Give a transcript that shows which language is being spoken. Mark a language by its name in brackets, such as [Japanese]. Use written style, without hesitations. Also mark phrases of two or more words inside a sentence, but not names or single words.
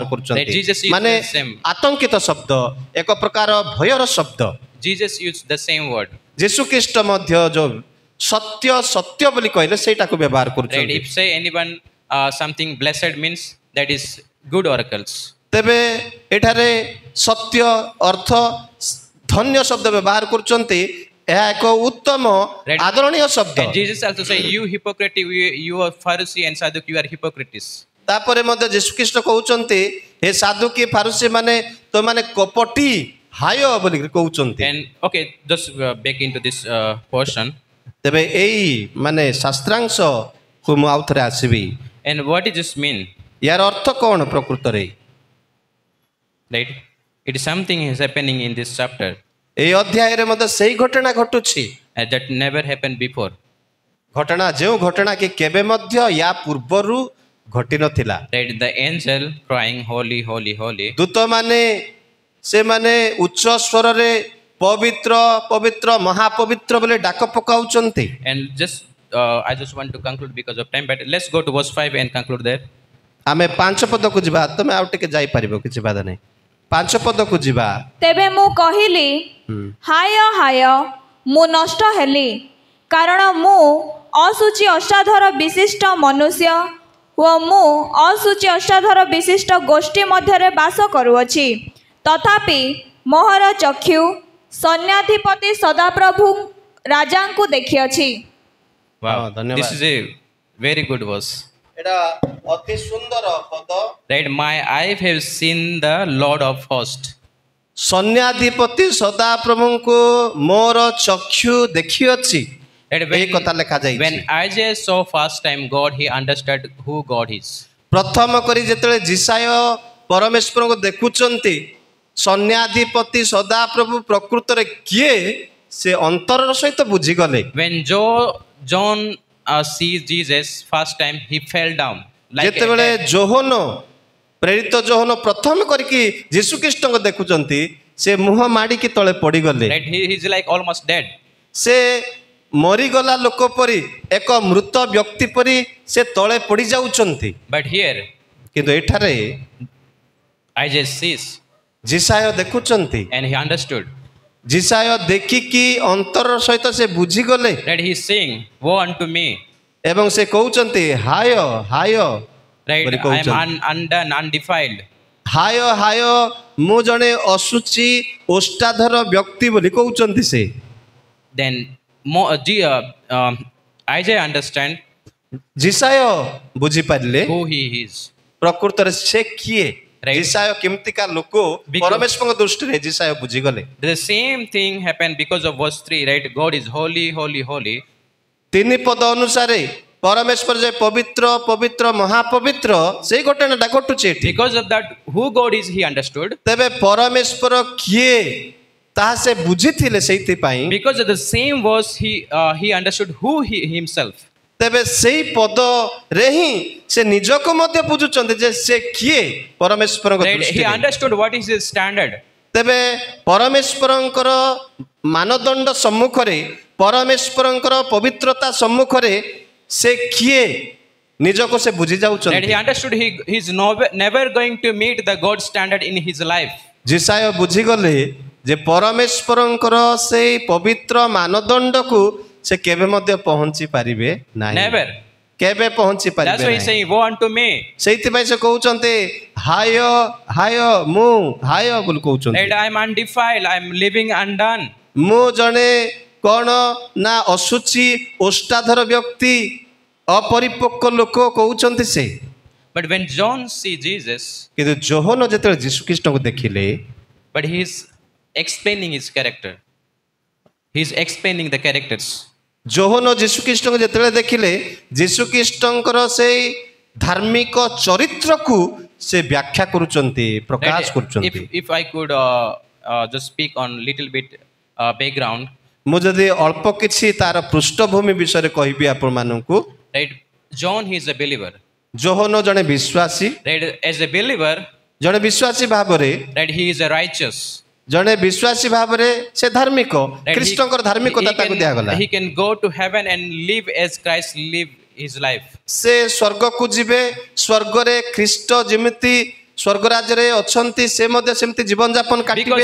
[English] That [Odia] କରୁଛନ୍ତି, [English] Jesus used [Odia] ମାନେ [English] the same. [Odia] ଆତଙ୍କିତ ଶବ୍ଦ, ଏକ ପ୍ରକାର ଭୟର ଶବ୍ଦ। [English] Jesus used the same word. [Odia] ଯୀଶୁ ଖ୍ରୀଷ୍ଟ ମଧ୍ୟ ଯୋଉ ସତ୍ୟ ସତ୍ୟ ବୋଲି କହିଲେ ସେଇଟାକୁ ବ୍ୟବହାର [English] Right? [Odia] କରୁଛନ୍ତି। [English] If say anyone something blessed means that is good oracles. [Odia] ତେବେ ଏଠାରେ ସତ୍ୟ ଅର୍ଥ ଧନ୍ୟ ଶବ୍ଦ ବ୍ୟବହାର କରୁଛନ୍ତି, ଏହା ଏକ ଉତ୍ତମ [English] Right. [Odia] ଆଦରଣୀୟ ଶବ୍ଦ। [English] And Jesus also say, you hypocrite, you are Pharisee and Sadducee, you are hypocrites. [Odia] ତାପରେ ମଧ୍ୟ ଯୀଶୁ ଖ୍ରୀଷ୍ଟ କହୁଛନ୍ତି, ହେ ସାଧୁକୀ ଫାରୁସୀ ମାନେ ତୋମାନେ କପଟି ହାୟ ବୋଲି କହୁଛନ୍ତି। [English] And okay, just back into this portion. [Odia] ତେବେ ଏଇ ମାନେ ଶାସ୍ତ୍ରାଂଶକୁ ମୁଁ ଆଉ ଥରେ ଆସିବି। [English] And what does this mean? [Odia] ୟାର ଅର୍ଥ କ'ଣ ପ୍ରକୃତରେ? [English] Right? It is something is happening in this chapter [Odia] ଏଇ ଅଧ୍ୟାୟରେ ମଧ୍ୟ ସେଇ ଘଟଣା ଘଟୁଛି। [English] that never happened before. [Odia] ଘଟଣା ଯେଉଁ ଘଟଣା କି କେବେ ମଧ୍ୟ ୟା ପୂର୍ବରୁ ଘଟି ନଥିଲା। [English] Right? The angel crying, holy, holy, holy. [Odia] ଦୂତମାନେ ସେମାନେ ଉଚ୍ଚ ସ୍ୱରରେ ପବିତ୍ର ପବିତ୍ର ମହାପବିତ୍ର ବୋଲି ଡାକ ପକାଉଛନ୍ତି। [English] And just I just want to conclude because of time, but let's go to verse 5 and conclude there. [Odia] ଆମେ 5 ପଦକୁ ଯିବା, ତମେ ଆଉ ଟିକେ ଯାଇପାରିବ, କିଛି ବାଧା ନାହିଁ। 5 ପଦକୁ ଯିବା। ତେବେ ମୁଁ କହିଲି, ହାୟ ହାୟ, ମୁଁ ନଷ୍ଟ ହେଲି, କାରଣ ମୁଁ ଅଶୁଚି ଅଷ୍ଟାଧର ବିଶିଷ୍ଟ ମନୁଷ୍ୟ ଓ ମୁଁ ଅଶୁଚି ଅଷ୍ଟାଧର ବିଶିଷ୍ଟ ଗୋଷ୍ଠୀ ମଧ୍ୟରେ ବାସ କରୁଅଛି। ତଥାପି ମୋହର ଚକ୍ଷୁ ସୈନ୍ୟାଧିପତି ସଦାପ୍ରଭୁ ରାଜାଙ୍କୁ ଦେଖିଅଛି। [English] Wow. [Hindi] Oh, धन्यवाद। [English] This is a very good verse. [Odia] ଏଟା ଅତି ସୁନ୍ଦର ପଦ। [English] Right? My eyes have seen the Lord of hosts. [Odia] ସୈନ୍ୟାଧିପତି ସଦାପ୍ରଭୁଙ୍କୁ ମୋର ଚକ୍ଷୁ ଦେଖିଅଛି, [English] Right? [Odia] ଏହି କଥା ଲେଖାଯାଇଛି। [English] When Isaiah saw first time God, he understood who God is. [Odia] ପ୍ରଥମ କରି ଯେତେବେଳେ ଜିସାୟ ପରମେଶ୍ୱରଙ୍କୁ ଦେଖୁଛନ୍ତି, ସୈନ୍ୟାଧିପତି ସଦାପ୍ରଭୁ ପ୍ରକୃତରେ କିଏ ସେ ଅନ୍ତରର ସହିତ ବୁଝିଗଲେ। [English] When John sees Jesus first time, he fell down. [Odia] ଯେତେବେଳେ ଯୋହନ ପ୍ରେରିତ ଯୋହନ ପ୍ରଥମ କରିକି ଯୀଶୁ ଖ୍ରୀଷ୍ଟଙ୍କୁ ଦେଖୁଛନ୍ତି, ସେ ମୁହଁ ମାଡ଼ିକି ତଳେ ପଡ଼ିଗଲେ। [English] Right? He is like almost dead. [Odia] ସେ ମରିଗଲା ଲୋକ ପରି, ଏକ ମୃତ ବ୍ୟକ୍ତି ପରି ସେ ତଳେ ପଡ଼ି ଯାଉଛନ୍ତି। [English] But here, [Odia] କିନ୍ତୁ ଏଠାରେ [English] Isaiah sees [Odia] ଜିସାୟ ଦେଖୁଛନ୍ତି, [English] and he understood. [Odia] ଜିସାୟ ଦେଖିକି ଅନ୍ତର ସହିତ ସେ ବୁଝିଗଲେ [English] Right? He is saying, woe unto me. [Odia] ଏବଂ ସେ କହୁଛନ୍ତି, ହାୟ ହାୟ [English] Right? [Odia] ବୋଲି [English] I [Odia] କହୁଛନ୍ତି। [English] am undone, undefiled. [Odia] ହାୟ ହାୟ, ମୁଁ ଜଣେ ଅଶୁଚି ଓଷ୍ଟାଧର ବ୍ୟକ୍ତି ବୋଲି କହୁଛନ୍ତି ସେ। [English] then Isaiah understand [Odia] ଯିଶାୟ ବୁଝିପାରିଲେ [English] who he is. [Odia] ପ୍ରକୃତରେ ସେ କିଏ, [English] Right. [Odia] ଯିଶାୟ କେମିତିକା ଲୋକ [English] Because- [Odia] ପରମେଶ୍ୱରଙ୍କ ଦୃଷ୍ଟିରେ ଯିଶାୟ ବୁଝିଗଲେ। [English] The same thing happened because of verse 3, right? God is holy, holy, holy. [Odia] 3 ପଦ ଅନୁସାରେ ପରମେଶ୍ୱର ଯେ ପବିତ୍ର ପବିତ୍ର ମହାପବିତ୍ର ସେଇ ଘଟଣାଟା ଘଟୁଛି ଏଠି। [English] Because of that, who God is, he understood. [Odia] ତେବେ ପରମେଶ୍ୱର କିଏ ତାହା ସେ ବୁଝିଥିଲେ, ସେଇଥିପାଇଁ [English] Because of the same verse, he understood who he himself. [Odia] ତେବେ ସେଇ ପଦରେ ହିଁ ସେ ନିଜକୁ ମଧ୍ୟ ବୁଝୁଛନ୍ତି ଯେ ସେ କିଏ ପରମେଶ୍ୱରଙ୍କ [English] Right? He [Odia] ଦୃଷ୍ଟିରେ। [English] understood what is his standard. [Odia] ତେବେ ପରମେଶ୍ୱରଙ୍କର ମାନଦଣ୍ଡ ସମ୍ମୁଖରେ, ପରମେଶ୍ୱରଙ୍କର ପବିତ୍ରତା ସମ୍ମୁଖରେ ସେ କିଏ ନିଜକୁ ସେ ବୁଝି [English] Right? [Odia] ଯାଉଛନ୍ତି। [English] He understood he's never going to meet the God standard in his life. [Odia] ଯିଶାୟ ବୁଝିଗଲେ ଯେ ପରମେଶ୍ୱରଙ୍କର ସେଇ ପବିତ୍ର ମାନଦଣ୍ଡକୁ ସେ କେବେ ମଧ୍ୟ ପହଞ୍ଚି ପାରିବେ ନାହିଁ, [English] Never. [Odia] କେବେ ପହଞ୍ଚି [English] That's [Odia] ପାରିବେ [English] why he's [Odia] ନାହିଁ। [English] saying, woe unto me. [Odia] ସେଇଥିପାଇଁ ସେ କହୁଛନ୍ତି ହାୟ ହାୟ ମୁଁ ହାୟ ବୋଲି କହୁଛନ୍ତି। [English] Right? I'm undefiled. I'm living undone. [Odia] ମୁଁ ଜଣେ କଣ ନା ଅଶୁଚି ଓଷ୍ଟାଧର ବ୍ୟକ୍ତି, ଅପରିପକ୍ୱ ଲୋକ କହୁଛନ୍ତି ସେ। [English] But when John see Jesus, କିନ୍ତୁ ଯୋହନ ଯେତେବେଳେ ଯୀଶୁଖ୍ରୀଷ୍ଟଙ୍କୁ ଦେଖିଲେ, but he's explaining his character. He's explaining the characters. [Odia] ଯୋହନ ଯୀଶୁଖ୍ରୀଷ୍ଟଙ୍କୁ ଯେତେବେଳେ ଦେଖିଲେ, ଯୀଶୁଖ୍ରୀଷ୍ଟଙ୍କର ସେଇ ଧାର୍ମିକ ଚରିତ୍ରକୁ ସେ ବ୍ୟାଖ୍ୟା କରୁଛନ୍ତି, ପ୍ରକାଶ [English] Right? [Odia] କରୁଛନ୍ତି। [English] If I could just speak on little bit background, [Odia] ମୁଁ ଯଦି ଅଳ୍ପ କିଛି ତାର ପୃଷ୍ଠଭୂମି ବିଷୟରେ କହିବି ଆପଣମାନଙ୍କୁ। [English] right? John, he is a believer. [Odia] ଯୋହନ ଜଣେ ବିଶ୍ୱାସୀ, [English] Right? As a believer, [Odia] ଜଣେ ବିଶ୍ୱାସୀ ଭାବରେ, [English] right? He is a righteous. [Odia] ଜଣେ ବିଶ୍ୱାସୀ ଭାବରେ ସେ ଧାର୍ମିକ, [English] Right? [Odia] ଖ୍ରୀଷ୍ଟଙ୍କର ଧାର୍ମିକତା ତାକୁ ଦିଆଗଲା। [English] he can go to heaven and live as Christ live his life. [Odia] ସେ ସ୍ୱର୍ଗକୁ ଯିବେ, ସ୍ୱର୍ଗରେ ଖ୍ରୀଷ୍ଟ ଯେମିତି ସ୍ୱର୍ଗ ରାଜ୍ୟରେ ଅଛନ୍ତି ସେ ମଧ୍ୟ ସେମିତି ଜୀବନ ଯାପନ କାଟିବେ।